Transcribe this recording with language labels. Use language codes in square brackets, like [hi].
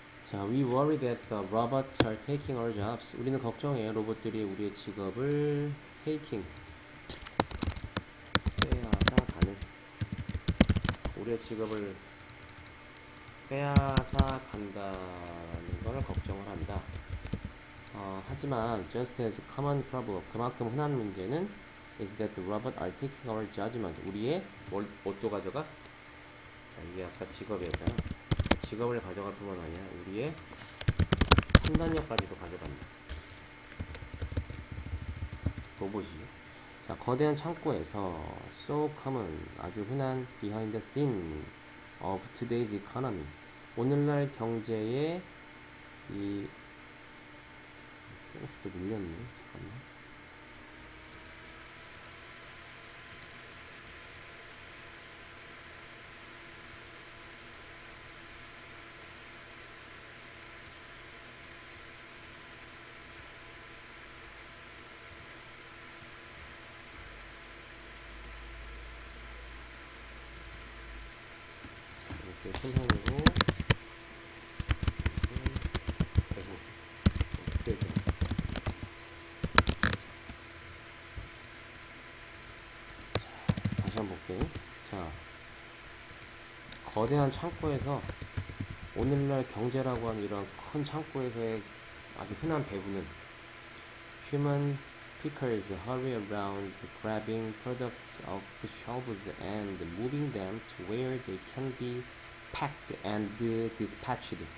[en] 자, we worry that the robots are taking our jobs. [ko] 우리는 걱정해 로봇들이 우리의 직업을 taking, 빼앗아 가는, 우리의 직업을 빼앗아 간다는 걸 걱정을 한다. 하지만 [en] just as common problem, [ko] 그만큼 흔한 문제는 [en] is that the robots are taking our judgment. [ko] 우리의 뭣도 가져가? 자, 이게 아까 직업이었잖아. 직업을 가져갈 뿐만 아니라 우리의 판단력까지도 가져간다. 로봇이. 자, 거대한 창고에서 [en] so common, [ko] 아주 흔한 [en] behind the scene of today's economy, [ko] 오늘날 경제의 이 조금씩 더 밀렸네. 잠깐만. 이렇게 손상이고 그리고 어떻게 해야 다시 한번 볼게요. 자, 거대한 창고에서, 오늘날 경제라고 하는 이런 큰 창고에서의 아주 흔한 배분은 [en] humans pickers hurry around grabbing products off shelves and moving them to where they can be packed and dispatched.